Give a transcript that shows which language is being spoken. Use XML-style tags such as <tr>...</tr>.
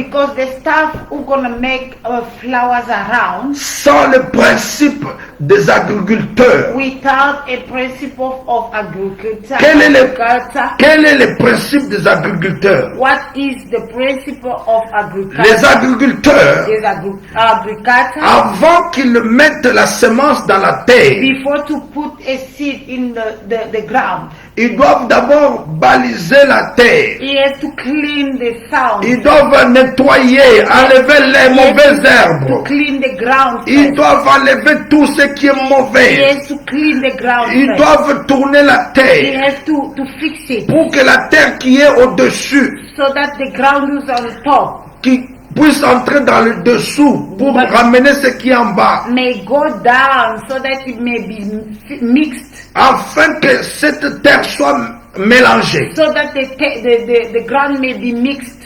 <en>Because the staff who gonna make flowers around</en> <fr>sans le principe des agriculteurs.</fr> <en>without a principle of agriculture.</en> <fr>Quel est</fr> <en>agriculture.</en> <fr>Quel est le principe des agriculteurs?</fr> <en>What is the principle of agriculture?</en> <fr>Les agriculteurs,</fr> <en>Is agriculture</en> <fr>avant qu'ils mettent la semence dans la terre,</fr> <en>before to put a seed in the ground.</en> <fr>ils doivent d'abord baliser la terre.</fr> <en>He has to clean the sound.</en> <fr>Ils doivent nettoyer, enlever les mauvaises</fr> <en>To</en> <fr>herbes.</fr> <en>clean the ground.</en> <fr>Ils</fr> <en>first.</en> <fr>doivent enlever tout ce qui est</fr> <en>He</en> <fr>mauvais.</fr> <en>has to clean the ground.</en> <fr>Ils</fr> <en>first.</en> <fr>doivent tourner la</fr> <en>He</en> <fr>terre</fr> <en>has to fix it</en> <fr>pour que la terre qui est au-dessus,</fr> <en>so that the ground is on top</en> <fr>qui puisse entrer dans le dessous pour ramener ce qui est en bas,</fr> <en>may go down so that it may be mixed,</en> <fr>afin que cette terre soit mélangée.</fr> <en>so that the ground may be mixed.</en>